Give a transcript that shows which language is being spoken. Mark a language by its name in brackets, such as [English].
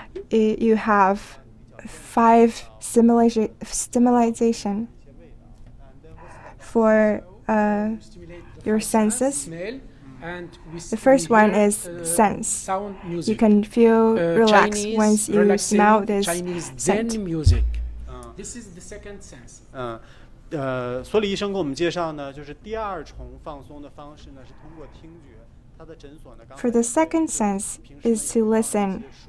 [English] You have 5 stimulation for your senses. The first one is sense. You can feel relaxed once you smell this scent. Music. This is the second sense. [Chinese] 索里医生给我们介绍呢，就是第2重放松的方式呢，是通过听觉。他的诊所呢， [English] For the second sense is to listen.